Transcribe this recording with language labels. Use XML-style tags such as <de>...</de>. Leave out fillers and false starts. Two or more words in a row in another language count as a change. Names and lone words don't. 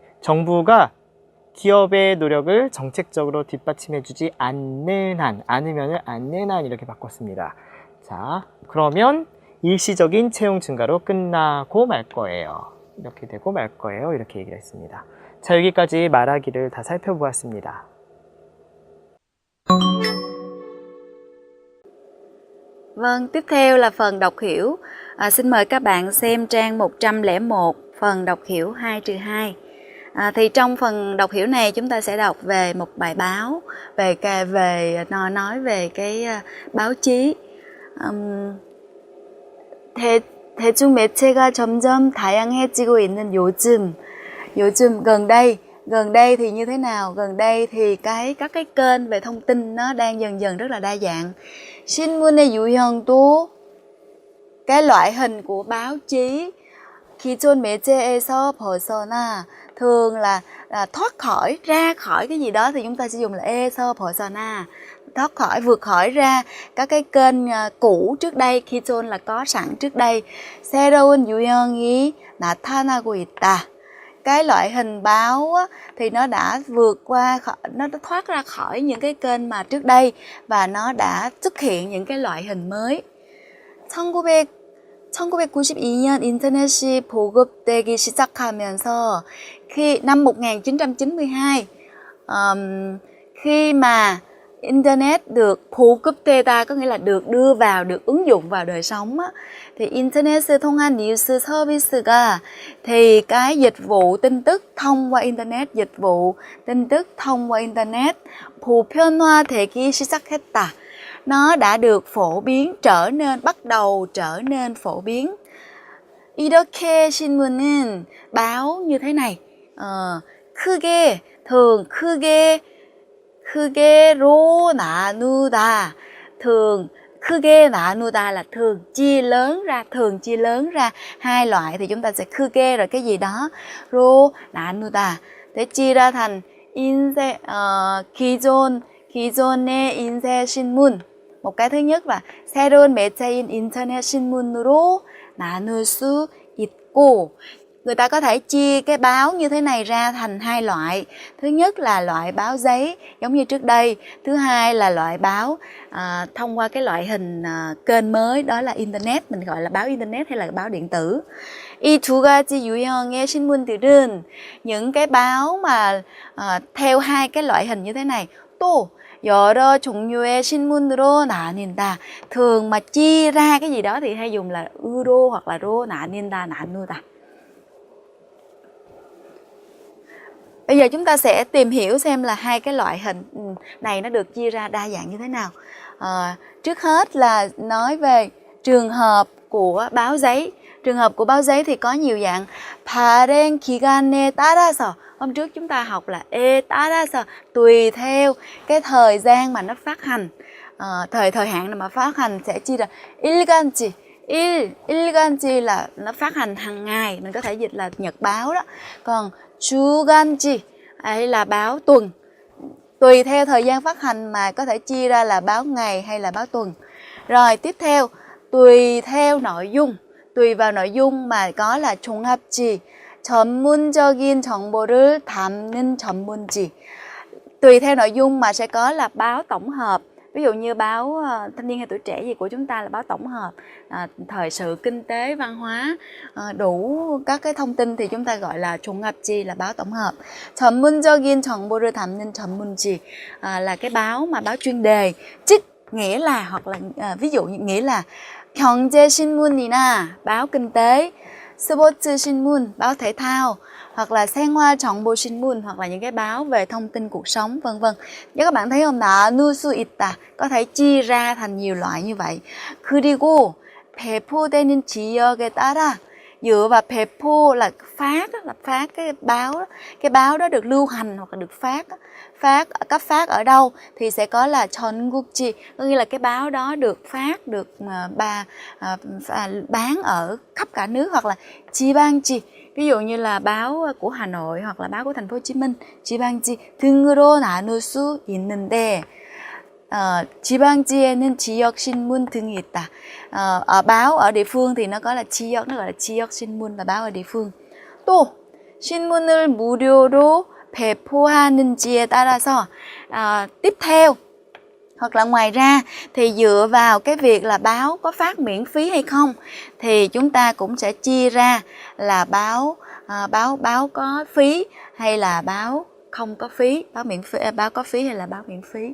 <ko>정부가 기업의 노력을 정책적으로 뒷받침해주지 않는 한, 않는 한 이렇게 바꿨습니다. 자, 그러면 일시적인 채용 증가로 끝나고 말 거예요. 이렇게 되고 말 거예요. 이렇게 얘기를 했습니다. 자, 여기까지 말하기를 다 살펴보았습니다.</ko> <vi>Vâng, tiếp theo là phần đọc hiểu. Xin mời các bạn xem trang 101, phần đọc hiểu 2-2. Thì trong phần đọc hiểu này chúng ta sẽ đọc về một bài báo, nói về cái báo chí.</vi> <ko>대중 매체가 점점 다양해지고 있는 요즘</ko> <vi>gần đây thì như thế nào? Gần đây thì các cái kênh về thông tin nó đang dần dần rất là đa dạng.</vi> <ko>신문의 유형도</ko> <vi>cái loại hình của báo chí</vi> <ko>기존 매체에서 벗어나</ko> <vi>thường là thoát khỏi, ra khỏi cái gì đó thì chúng ta sẽ dùng là</vi> <ko>에서 벗어나,</ko> <vi>thoát khỏi, vượt khỏi ra các cái kênh cũ trước đây. 기존 là có sẵn trước đây.</vi> <ko>새로운 유형이 나타나고 있다.</ko> <vi>Cái loại hình báo á, thì nó đã vượt qua, nó đã thoát ra khỏi những cái kênh mà trước đây và nó đã xuất hiện những cái loại hình mới.</vi> <ko>1992년 인터넷이 보급되기 시작하면서</ko> <vi>năm 1992 khi mà Internet được 보급되다 có nghĩa là được đưa vào, được ứng dụng vào đời sống á, thì Internet</vi> <ko>통한 뉴스 서비스가</ko> <vi>thì cái dịch vụ tin tức thông qua Internet, dịch vụ tin tức thông qua Internet</vi> <ko>보편화되기 시작했다.</ko> <vi>Nó đã được phổ biến, bắt đầu trở nên phổ biến.</vi> <ko>이렇게 신문은</ko> <vi>báo như thế này.</vi> <ko>크게, thường, 크게로 나누다.</ko> <vi>thường,</vi> <ko>크게 나누다</ko> <vi>là thường chia lớn ra hai loại thì chúng ta sẽ 크게 rồi cái gì đó</vi> <ko>로 나누다</ko> <vi>để chia ra thành</vi> <ko>기존의 인쇄 신문.</ko> <vi>một cái thứ nhất là</vi> <ko>새로운 매체인 인터넷 신문으로 나눌 수 있고,</ko> <vi>người ta có thể chia cái báo như thế này ra thành hai loại. Thứ nhất là loại báo giấy giống như trước đây. Thứ hai là loại báo thông qua cái loại hình kênh mới, đó là Internet. Mình gọi là báo Internet hay là báo điện tử.</vi> <ko>이 두 가지 유형의 신문들은</ko> <vi>những cái báo mà theo hai cái loại hình như thế này.</vi> <ko>또 여러 종류의 신문으로 나뉜다.</ko> <vi>thường mà chia ra cái gì đó thì hay dùng là 으로 hoặc là</vi> <ko>로 나뉜다, 나누다.</ko> <vi>Bây giờ chúng ta sẽ tìm hiểu xem là hai cái loại hình này nó được chia ra đa dạng như thế nào. Trước hết là nói về trường hợp của báo giấy. Trường hợp của báo giấy thì có nhiều dạng.</vi> <ko>발행 기간에 따라서.</ko> <vi>Hôm trước chúng ta học là 따라서, tùy theo cái thời gian mà nó phát hành. Thời hạn mà phát hành sẽ chia ra 일간지. 일간지 là nó phát hành hàng ngày, mình có thể dịch là nhật báo đó. Còn 주간지 hay là báo tuần. Tùy theo thời gian phát hành mà có thể chia ra là báo ngày hay là báo tuần. Rồi tiếp theo, tùy theo nội dung. Tùy vào nội dung mà có là</vi> <ko>종합지, 전문적인 정보를 담는 전문지.</ko> <vi>Tùy theo nội dung mà sẽ có là báo tổng hợp. Ví dụ như báo Thanh niên hay Tuổi trẻ gì của chúng ta là báo tổng hợp, thời sự, kinh tế, văn hóa, đủ các cái thông tin thì chúng ta gọi là 종합지, là báo tổng hợp.</vi> <ko>전문적인 정보를 담는 전문지</ko> <vi>là cái báo mà báo chuyên đề. Chức nghĩa là, hoặc là ví dụ như nghĩa là 경제신문이나 báo kinh tế, 스포츠신문 báo thể thao, hoặc là 생활정보신문 hoặc là những cái báo về thông tin cuộc sống vân vân. Nếu các bạn thấy không,</vi> <ko>나눌 수 있다</ko> <vi>có thể chia ra thành nhiều loại như vậy.</vi> <ko>그리고 배포되는 지역에 따라</ko> <vi>dựa vào 배포 là phát là phát cái báo đó được lưu hành hoặc là được cấp phát ở đâu thì sẽ có là 전국지, có nghĩa là cái báo đó được phát được bán ở khắp cả nước, hoặc là 지방지, ví dụ như là báo của Hà Nội hoặc là báo của thành phố Hồ Chí Minh,</vi> <ko>지방지 등으로 나눌 수 있는데 지방지에는 지역 신문 등이 있다.</ko> <vi>Ở báo ở địa phương thì nó có là 지역, nó gọi là</vi> <ko>지역 신문</ko> <vi>là báo ở địa phương.</vi> <ko>또 신문을 무료로 배포하는지에 따라서</ko> <vi>tiếp theo hoặc là ngoài ra thì dựa vào cái việc là báo có phát miễn phí hay không thì chúng ta cũng sẽ chia ra là báo có phí hay là báo không có phí, báo có phí hay là báo miễn phí.</vi>